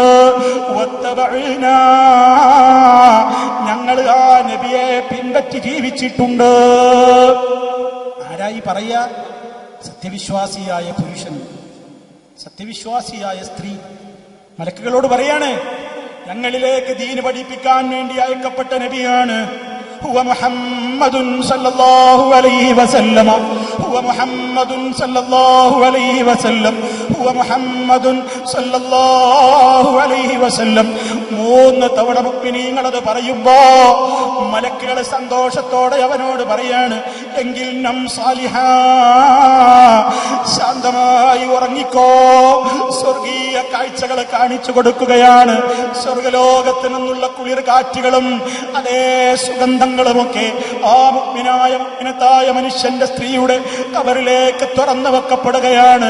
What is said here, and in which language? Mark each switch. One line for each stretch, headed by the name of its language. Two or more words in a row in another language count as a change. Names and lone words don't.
Malayalam: വത്തബഅനാ, ഞങ്ങൾ ആ നബിയെ പിൻപറ്റി ജീവിച്ചിട്ടുണ്ട്. ആരായി പറയാ? സത്യവിശ്വാസിയായ പുരുഷൻ, സത്യവിശ്വാസിയായ സ്ത്രീ മലക്കുകളോട് പറയാണ്, ഞങ്ങളിലേക്ക് ദീന് പഠിപ്പിക്കാൻ വേണ്ടി അയക്കപ്പെട്ട നബിയാണ്.
Arabic: هو محمد صلى الله عليه وسلم هو محمد صلى الله عليه وسلم هو محمد صلى الله عليه وسلم.
Malayalam: മൂന്ന് തവണ മുഅ്മിനീങ്ങൾ അത് പറയുമ്പോ മലക്കുകൾ സന്തോഷത്തോടെ അവനോട് പറയാണ്, എങ്കിൽ
Arabic: نم صالحا,
Malayalam: ശാന്തമായി ഉറങ്ങിക്കോ. സ്വർഗീയ കാഴ്ചകൾ കാണിച്ചു കൊടുക്കുകയാണ്. സ്വർഗലോകത്ത് നിന്നുള്ള കുളിർ കാറ്റുകളും അതേ സുഗന്ധങ്ങളുമൊക്കെ ആ മുഅ്മിനത്തായ മനുഷ്യന്റെ സ്ത്രീയുടെ കബറിലേക്ക് തുറന്നു വെക്കപ്പെടുകയാണ്.